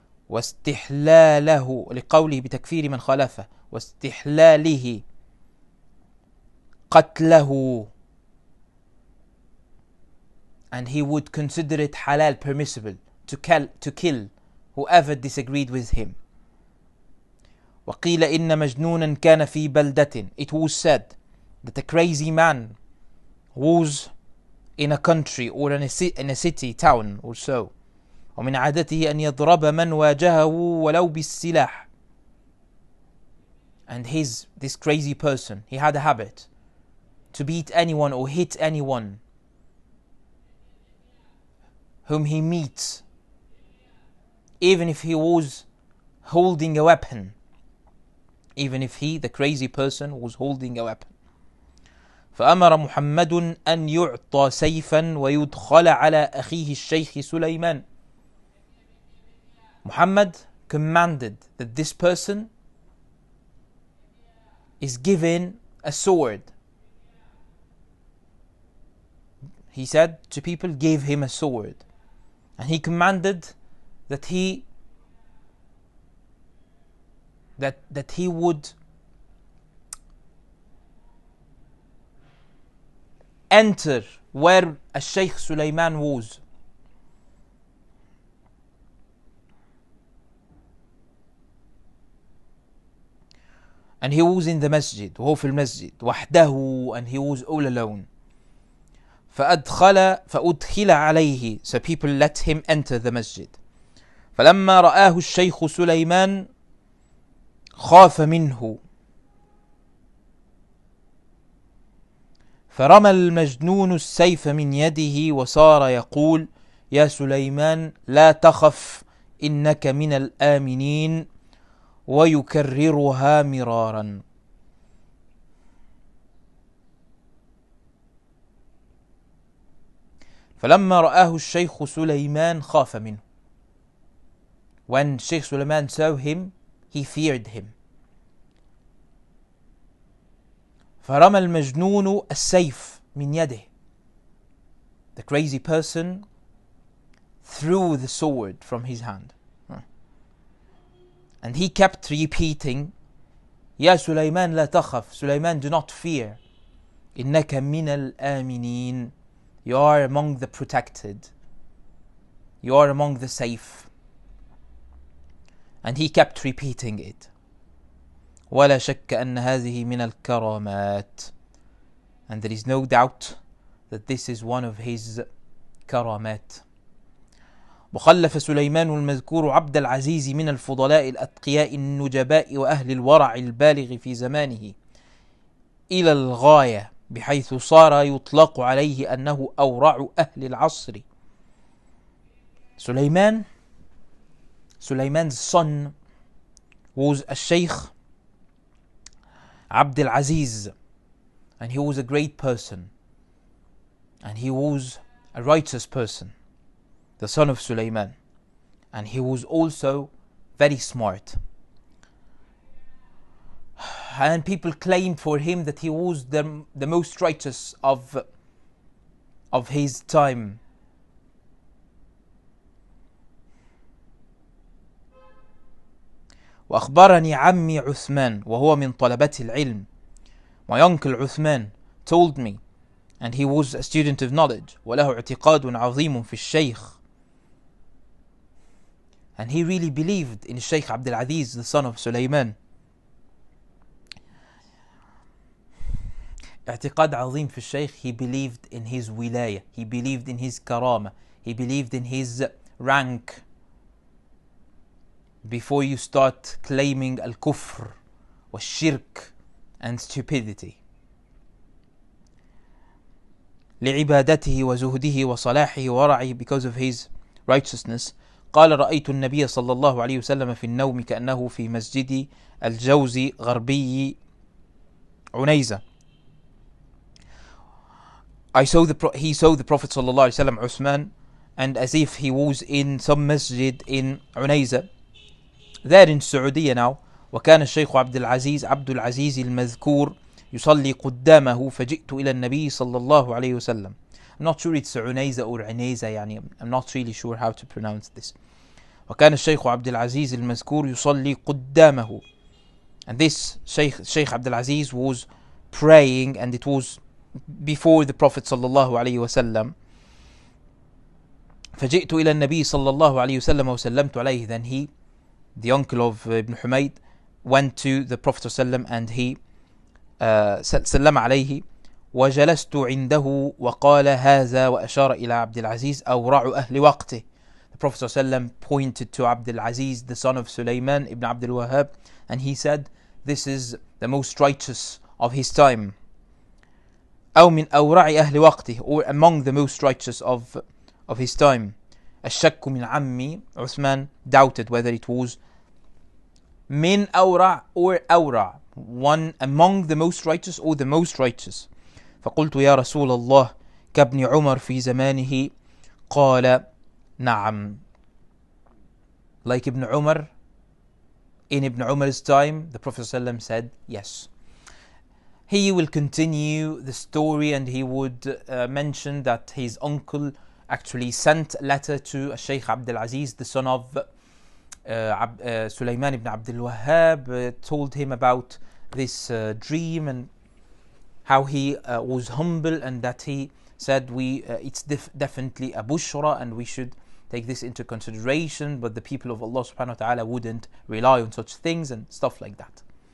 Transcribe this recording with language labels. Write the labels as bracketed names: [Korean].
[Arabic] واستحلاله لقوله بتكفير من خالفه واستحلاله قتله, [English] and he would consider it halal, permissible to kill whoever disagreed with him. [Arabic] وقيل إن مجنونا كان في بلدة. [English] It was said that a crazy man was in a country or in a city, town or so. [Arabic] ومن عادته أن يضرب من واجهه ولو بالسلاح. [English] And this crazy person, he had a habit to beat anyone or hit anyone whom he meets, even if he was holding a weapon. Even if he, the crazy person, was holding a weapon. [Arabic] فأمر محمد أن يعطى سيفا ويدخل على أخيه الشيخ سليمان. [English] Muhammad commanded that this person is given a sword. He said to people, give him a sword. And he commanded that he would enter where Shaykh Sulaiman was. And he was in the masjid, [Arabic] وهو في المسجد وحده, [English] and he was all alone. [Arabic] فأدخل عليه, [English] so people let him enter the masjid. [Arabic] فلما رآه الشيخ سليمان خاف منه فرمى المجنون السيف من يده وصار يقول يا سليمان لا تخف إنك من الآمنين ويكررها مرارا. فلما رآه الشيخ سليمان خاف منه. [English] When Sheikh Sulaiman saw him, he feared him. [Arabic] فرمى المجنون السيف من يده. [English] The crazy person threw the sword from his hand. And he kept repeating, [Arabic] يا سليمان لا تخف, [English] Sulaiman, do not fear. [Arabic] إنك من الآمنين, [English] you are among the protected, you are among the safe. And he kept repeating it. [Arabic] ولا شك أن هذه من الكرامات, [English] and there is no doubt that this is one of his كرامات. [Arabic] وخلف سليمان المذكور عبد العزيز من الفضلاء الأتقياء النجباء وأهل الورع البالغ في زمانه إلى الغاية, بحيث صار يطلق عليه أنه أورع أهل العصر. [English] Suleiman's son was a Sheikh Abdul Aziz, and he was a great person, and he was a righteous person, the son of Sulaiman, and he was also very smart. And people claimed for him that he was the most righteous of his time. [Arabic] وأخبرني عمي عثمان وهو من طلبة العلم. [English] My uncle Uthman told me, and he was a student of knowledge, [Arabic] وله اعتقاد عظيم في الشيخ, [English] And he really believed in Sheikh Abdul Aziz, the son of Sulaiman. [Arabic] اعتقاد عظيم في الشيخ. [English] He believed in his wilaya, he believed in his karama, he believed in his rank. Before you start claiming al-kufr wa shirk and stupidity. [Arabic] لعبادته وزهده وصلاحه ورعه, [English] because of his righteousness. [Arabic] قال رأيت النبي صلى الله عليه وسلم في النوم كأنه في مسجد الجوزي غربي عنيزة. [English] He saw the Prophet صلى الله عليه وسلم Uthman, and as if he was in some masjid in Unayza, there in Saudi now. [Arabic] وكان الشيخ عبد العزيز المذكور يصلي قدامه فجئت إلى النبي صلى الله عليه وسلم. [English] I'm not sure it's Unayza or Unayza, يعني I'm not really sure how to pronounce this. [Arabic] وكان الشيخ عبد العزيز المذكور يصلي قدامه, [English] and this Sheikh Abdul Aziz was praying, and it was before the Prophet صلى الله عليه وسلم. [Arabic] فجئت إلى النبي صلى الله عليه وسلم وسلمت عليه. [English] Then he, the uncle of Ibn Humayd, went to the Prophet صلى الله عليه وسلم and he [Arabic] سلم عليه. وجلست عنده وقال هذا وأشار إلى عبد العزيز أورع أهل وقته. [English] The Prophet صلى الله عليه وسلم pointed to Abdul Aziz, the son of Sulaiman ibn Abdul Wahhab, and he said, this is the most righteous of his time. [Arabic] أو من أورع أهل وقته, [English] or among the most righteous of his time. [Arabic] الشك من عمي, [English] Uthman doubted whether it was min أورع or أورع, one among the most righteous or the most righteous. [Arabic] فقلت يا رسول الله كابن عمر في زمانه. قال نعم. [English] Like Ibn Umar, in Ibn Umar's time, the Prophet ﷺ said yes. He will continue the story, and he would mention that his uncle actually sent a letter to Sheikh Abdul Aziz, the son of Sulaiman ibn Abdul Wahhab, told him about this dream and how he was humble, and that he said it's definitely a bushra and we should take this into consideration, but the people of Allah subhanahu wa ta'ala wouldn't rely on such things and stuff like that.